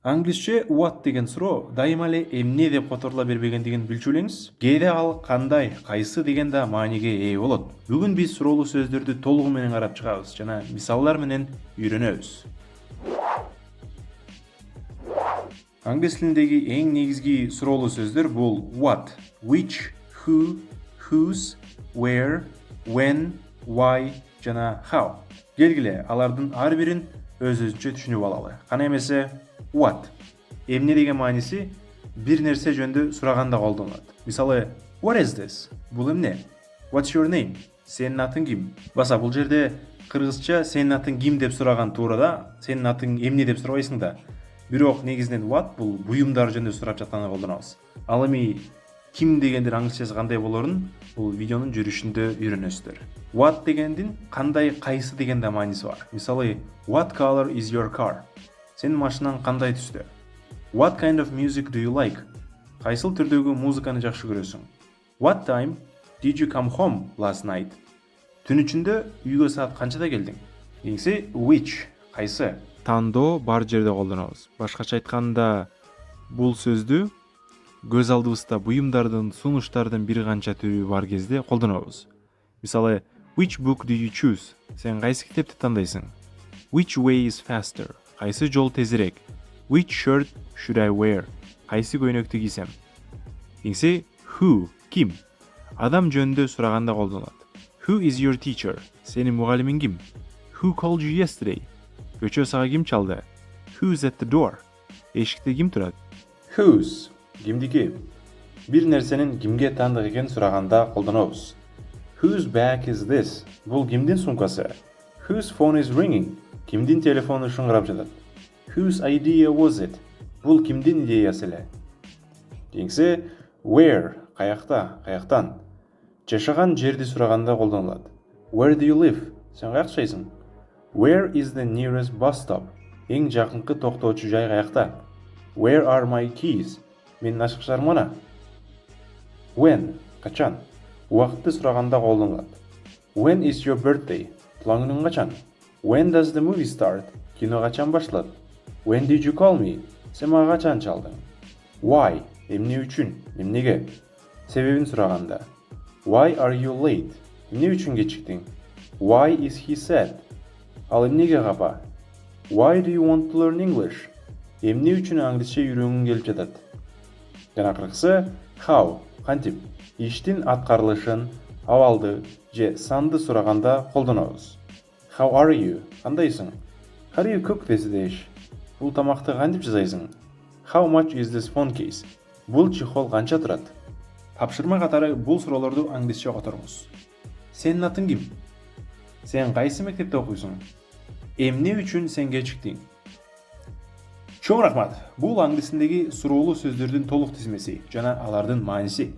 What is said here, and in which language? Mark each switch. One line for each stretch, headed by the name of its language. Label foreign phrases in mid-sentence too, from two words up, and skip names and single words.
Kyrgyz: Англисче what деген суроо дайыма эле эмне деп которула бербегендигин билчү элеңиз. Кээде ал кандай, кайсы деген да мааниге ээ болот. Бүгүн биз суроолуу сөздөрдү толугу менен карап чыгабыз жана мисалдар менен үйрөнөбүз. Англис тилиндеги эң негизги суроолуу сөздөр бул
English: what, which, who, whose, where, when, why
Kyrgyz: жана how. Келгиле, алардын ар бирин өз-өзүнчө түшүнүп алалы. Кана эмесе what эмне деген мааниси бир нерсе жөнүндө сураганда колдонулат. Мисалы,
English: what is this?
Kyrgyz: Бул эмне?
English: What's your name?
Kyrgyz: Сенин атың ким? Баса бул жерде кыргызча сенин атың ким деп сураган туура да, сенин атың эмне деп сурабайсың да. Бирок негизинен what бул буюмдар жөнүндө сурап жатканда колдонобуз. Ал эми ким дегендин англисчасы кандай болорун бул видеонун жүрүшүндө үйрөнөсүздөр. What дегендин кандай, кайсы деген да мааниси бар. Мисалы,
English: what color is your car?
Kyrgyz: Сенин машинаң кандай түстө?
English: What kind of music do you like?
Kyrgyz: Кайсыл түрдөгү музыканы жакшы көрөсүң?
English: What time did you come home last night?
Kyrgyz: Түн ичинде үйгө саат канчада келдиң? Кийинкиси which, кайсы? Тандоо бар жерде колдонобуз. Башкача айтканда, бул сөздү көз алдыбызда буюмдардын, сунуштардын бир канча түрү бар кезде колдонобуз. Мисалы,
English: which book do you choose?
Kyrgyz: Сен кайсы китепти тандайсың?
English: Which way is faster?
Kyrgyz: Кайсы жол тезирээк?
English: Which shirt should I wear?
Kyrgyz: Кайсы көйнөктү кийсем? Кийинкиси who, ким? Адам жөнүндө сураганда колдонулат.
English: Who is your teacher?
Kyrgyz: Сенин мугалимиң ким?
English: Who called you yesterday?
Kyrgyz: Көчө сага ким чалды?
English: Who's at the door?
Kyrgyz: Эшикте ким турат? Whose, кимдики? Бир нерсенин кимге таандык экенин сураганда колдонобуз.
English: Whose bag is this?
Kyrgyz: Бул кимдин сумкасы?
English: Whose phone is ringing?
Kyrgyz: Кимдин телефону шыңгырап жатат?
English: Whose idea was it?
Kyrgyz: Бул кимдин идеясы эле? Кийинкиси where, каякта, каяктан? Жашаган жерди сураганда колдонулат.
English: Where do you live?
Kyrgyz: Сен каякта жашайсың?
English: Where is the nearest bus stop?
Kyrgyz: Эң жакынкы токтоочу жай каякта?
English: Where are my keys?
Kyrgyz: Менин ачкычтарым кана? When, качан? Убакытты сураганда колдонулат.
English: When is your birthday?
Kyrgyz: Туулган күнүң качан?
English: When does the movie start?
Kyrgyz: Кино качан башталат?
English: When did you call me?
Kyrgyz: Сен мага качан чалдың? Why? Эмне үчүн? Эмнеге? Себебин сураганда.
English: Why are you late?
Kyrgyz: Эмне үчүн кечиктиң?
English: Why is he sad?
Kyrgyz: Ал эмнеге капа?
English: Why do you want to learn English?
Kyrgyz: Эмне үчүн англисче үйрөнгүң келип жатат? Жана акыркысы how, кантип? Иштин аткарылышын, абалды же санды сураганда колдонобуз.
English: How are you? Кандайсың? How do you cook this dish?
Kyrgyz: Бул тамакты кантип жасайсың?
English: How much is this phone case?
Kyrgyz: Бул чехол канча турат? Тапшырма катары бул суроолорду англисче которуңуз. Сенин атың ким? Сен кайсы мектепте окуйсуң? Эмне үчүн сен кечиктиң? Чоң рахмат. Бул англис тилиндеги суроолуу сөздөрдүн толук тизмеси жана алардын мааниси.